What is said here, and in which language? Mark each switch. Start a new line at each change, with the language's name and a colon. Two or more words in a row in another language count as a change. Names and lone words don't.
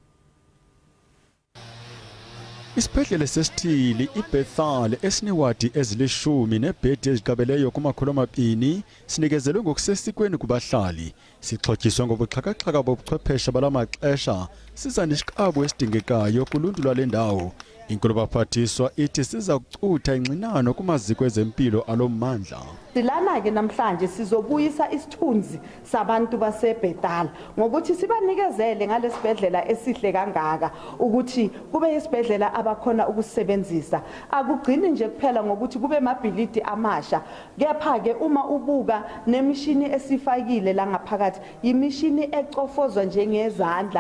Xhosa: Isibhedlele sesithili iBethal esiniwadi ezilishumi nebhedi eziqabeleyo kuma-200 sinikezelwe ngokusesikweni kubahlali. Sixhotyiswe ngobuxhakaxhaka bobuchwepheshe balamaxesha siza nesiqabu esidingekayo kuluntu lwale ndawo. Inkulu baphathiswa ithi siza kucutha ingxinano kumaziko ezempilo alommandla.
Zulu: Silana ke namhlanje sizobuyisa isithunzi sabantu baseBethal ngokuthi sibanikezele ngalesibhedlela esihle kangaka ukuthi kube isibhedlela abakhona ukusebenzisa. Akugcini nje kuphela ngokuthi kube amabhilidi amasha, kepha ke uma ubuka nemishini esifakile la ngaphakathi yimishini ecofozwa njengezandla.